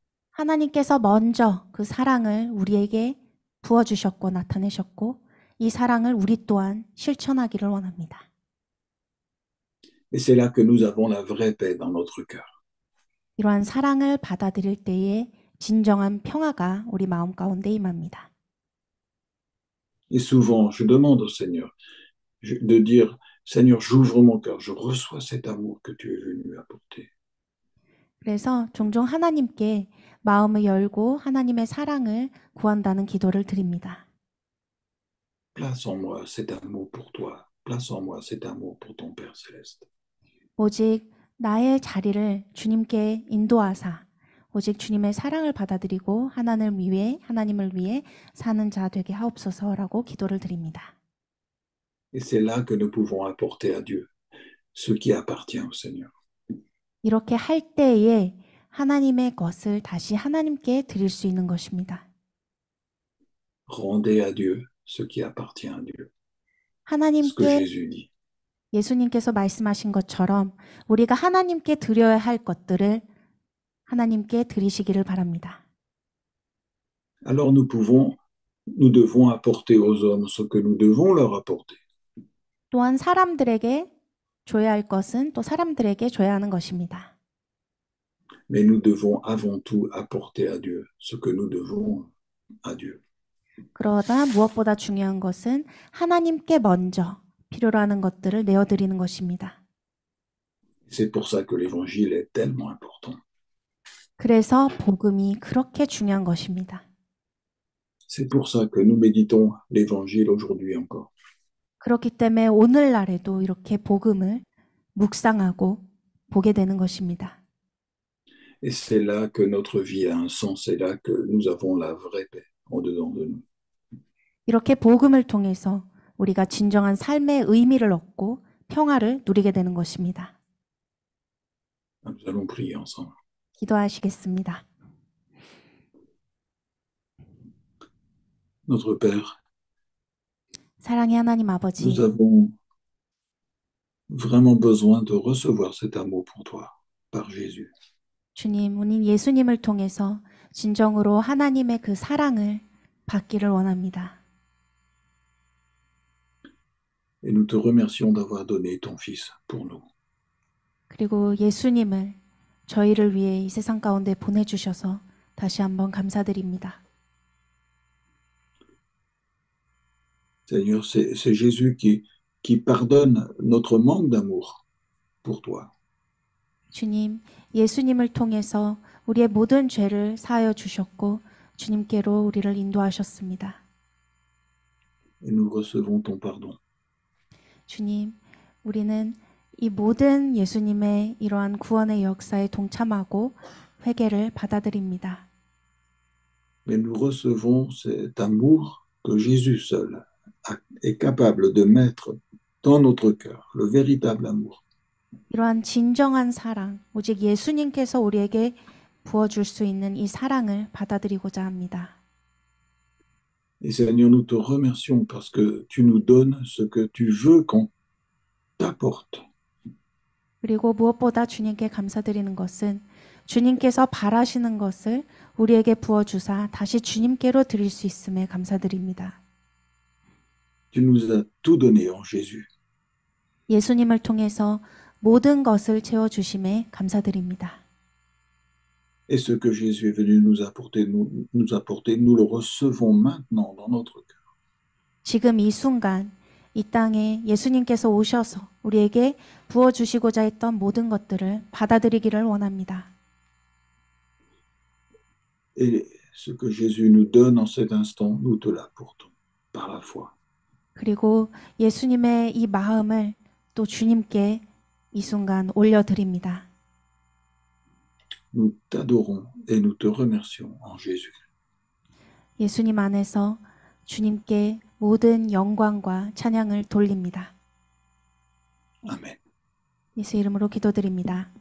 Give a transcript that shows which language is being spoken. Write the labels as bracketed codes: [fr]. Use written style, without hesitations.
[ko] 하나님께서 먼저 그 사랑을 우리에게 부어 주셨고 나타내셨고 이 사랑을 우리 또한 실천하기를 원합니다. [fr] Et c'est là que nous avons la vraie paix dans notre cœur. [ko] 이러한 사랑을 받아들일 때에 진정한 평화가 우리 마음 가운데 임합니다. [fr] Et souvent, je demande au Seigneur de dire, Seigneur, j'ouvre mon cœur, je reçois cet amour que tu es venu apporter. [ko] 그래서 종종 하나님께 마음을 열고 하나님의 사랑을 구한다는 기도를 드립니다. [fr] Place en moi cet amour pour toi. Place en moi cet amour pour ton Père céleste. [ko] 오직 나의 자리를 주님께 인도하사 오직 주님의 사랑을 받아들이고 하나님을 위해 사는 자 되게 하옵소서라고 기도를 드립니다. [fr] Et c'est là que nous pouvons apporter à Dieu ce qui appartient au Seigneur. [ko] 이렇게 할 때에 하나님의 것을 다시 하나님께 드릴 수 있는 것입니다. [fr] Rendez à Dieu ce qui appartient à Dieu. Ce que [ko] 하나님께 [fr] Jésus dit. [ko] 예수님께서 말씀하신 것처럼 우리가 하나님께 드려야 할 것들을 하나님께 드리시기를 바랍니다. [fr] Alors nous devons apporter aux hommes ce que nous devons leur apporter. [ko] 또한 사람들에게 줘야 할 것은 또 사람들에게 줘야 하는 것입니다. [fr] Mais nous devons avant tout apporter à Dieu ce que nous devons à Dieu. [ko] 그러나 무엇보다 중요한 것은 하나님께 먼저 필요로 하는 것들을 내어드리는 것입니다. [fr] C'est pour ça que l'évangile est tellement important. [ko] 그래서 복음이 그렇게 중요한 것입니다. [fr] C'est pour ça que nous méditons l'évangile aujourd'hui encore. [ko] 그렇기 때문에 오늘날에도 이렇게 복음을 묵상하고 보게 되는 것입니다. [fr] Et c'est là que notre vie a un sens, c'est là que nous avons la vraie paix en dedans de nous. [ko] 이렇게 복음을 통해서 우리가 진정한 삶의 의미를 얻고 평화를 누리게 되는 것입니다. [fr] Nous allons prier ensemble. [ko] 기도하시겠습니다. [fr] Notre Père, [ko] 사랑의 하나님 아버지, [fr] nous avons vraiment besoin de recevoir cet amour pour toi, par Jésus. [ko] 주님, 우리 예수님을 통해서 진정으로 하나님의 그 사랑을 받기를 원합니다. [fr] Et nous te remercions d'avoir donné ton Fils pour nous. [ko] 그리고 예수님을 저희를 위해 이 세상 가운데 보내주셔서 다시 한번 감사드립니다. [fr] Seigneur, c'est Jésus qui pardonne notre manque d'amour pour toi. [ko] 주님, 예수님을 통해서 우리의 모든 죄를 사하여 주셨고 주님께로 우리를 인도하셨습니다. [fr] Et nous recevons ton pardon. [ko] 주님, 우리는 이 모든 예수님의 이러한 구원의 역사에 동참하고 회개를 받아들입니다. [fr] Mais nous recevons cet amour que Jésus seul est capable de mettre dans notre cœur, le véritable amour. [ko] 이러한 진정한 사랑, 오직 예수님께서 우리에게 부어줄 수 있는 이 사랑을 받아들이고자 합니다. [fr] Et Seigneur, nous te remercions parce que tu nous donnes ce que tu veux qu'on t'apporte. [ko] 그리고 무엇보다 주님께 감사드리는 것은 주님께서 바라시는 것을 우리에게 부어주사 다시 주님께로 드릴 수 있음에 감사드립니다. [fr] Tu nous as tout donné en Jésus. [ko] 예수님을 통해서 모든 것을 채워주심에 감사드립니다. [fr] Et ce que Jésus est venu nous apporter, nous le recevons maintenant dans notre cœur. [ko] 지금 이 순간 이 땅에 예수님께서 오셔서 우리에게 부어주시고자 했던 모든 것들을 받아들이기를 원합니다. [fr] Et ce que Jésus nous donne en cet instant, nous te l'apportons par la foi. [ko] 그리고 예수님의 이 마음을 또 주님께 이 순간 올려드립니다. [fr] Nous t'adorons et nous te remercions en Jésus. [ko] 예수님 안에서 주님께 모든 영광과 찬양을 돌립니다. [fr] Amen. [ko] 예수 이름으로 기도드립니다.